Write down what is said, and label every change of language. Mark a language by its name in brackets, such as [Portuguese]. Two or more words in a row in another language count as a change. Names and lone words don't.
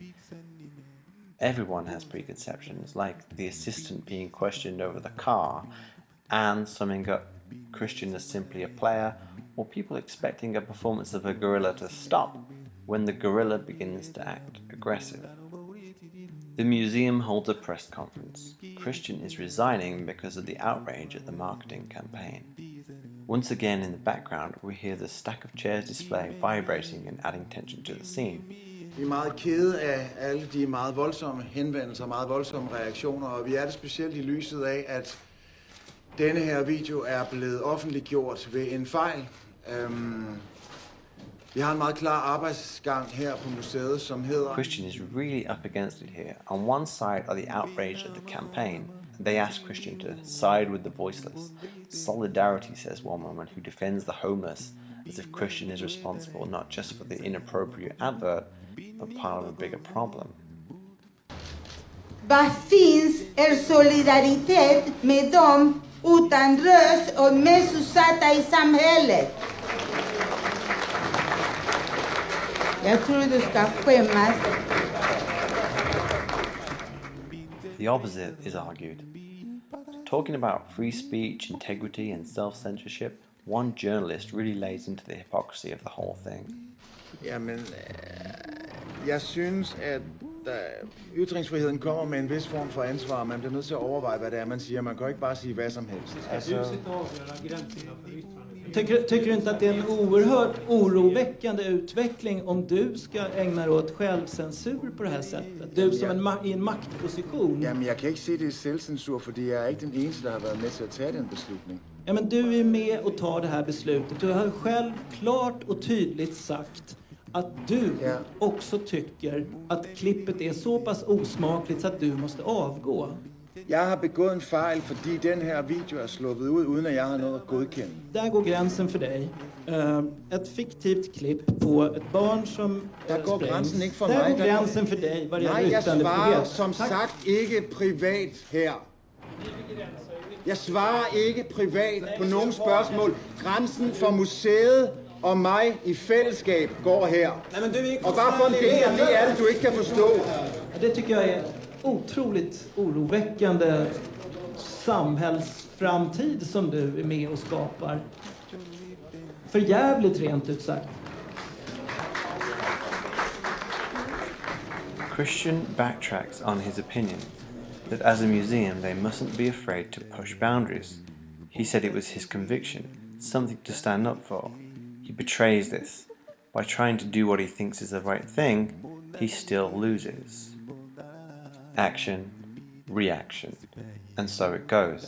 [English] Everyone has preconceptions, like the assistant being questioned over the car and summing up Christian as simply a player, or people expecting a performance of a gorilla to stop when the gorilla begins to act aggressive. The museum holds a press conference. Christian is resigning because of the outrage at the marketing campaign. Once again in the background, we hear the stack of chairs display vibrating and adding tension to the scene. [Danish] Vi er meget kede af alle de meget voldsomme henvendelser, meget voldsomme reaktioner, og vi er det specielt i lyset af, at denne her video er blevet offentliggjort ved en fejl. Vi har en meget klar arbejdsgang her på museet, som hedder... [English] Christian is really up against it here. On one side are the outrage at the campaign. They ask Christian to side with the voiceless. Solidarity, says one woman, who defends the homeless, as if Christian is responsible not just for the inappropriate advert, but part of a bigger problem. [Swedish] Vad finns solidaritet med dem utan röst och mest utsatta i samhället? Jag tror du ska skämmas. [English] The opposite is argued. Talking about free speech, integrity and self-censorship, one journalist really lays into the hypocrisy of the whole thing. [Danish] Jamen, jeg synes, at ytringsfriheden kommer med en vis form for ansvar. Man bliver nødt til at overveje, hvad det er, man siger. Man kan ikke bare sige hvad som helst. [Swedish] Tycker du inte att det är en oerhört oroväckande utveckling om du ska ägna dig åt självcensur på det här sättet? Du som i en maktposition. [Danish] Jamen, jeg kan ikke se det i selvcensur, fordi jeg er ikke den eneste, der har været med til at tage den beslutning. [Swedish] Ja, men du är med och tar det här beslutet. Du har själv klart och tydligt sagt att du också tycker att klippet är så pass osmakligt så att du måste avgå. [Danish] Jeg har begået en fejl, fordi den her video er sluppet ud, uden at jeg har noget at godkende. [Swedish] Där går gränsen för dig. Ett fiktivt klipp på ett barn som [Danish] Der går grænsen ikke for mig. mig. Der går grænsen for dig [Swedish] vad det [Danish] Nej, [Swedish] gäller [Danish] jeg svarer [Swedish] yttrandefrihet. [Danish] som sagt ikke privat her. Jeg svarer ikke privat på nogen spørgsmål. Grænsen for museet og mig i fællesskab går her. Og bare for en del af det er det, du ikke kan forstå. [Swedish] Det tycker jag är otroligt oroväckande samhällsframtid som du är med och skapar. För jävligt rent ut sagt. [English] Christian backtracks on his opinion that as a museum they mustn't be afraid to push boundaries. He said it was his conviction, something to stand up for. He betrays this. By trying to do what he thinks is the right thing, he still loses. Action, reaction, and so it goes.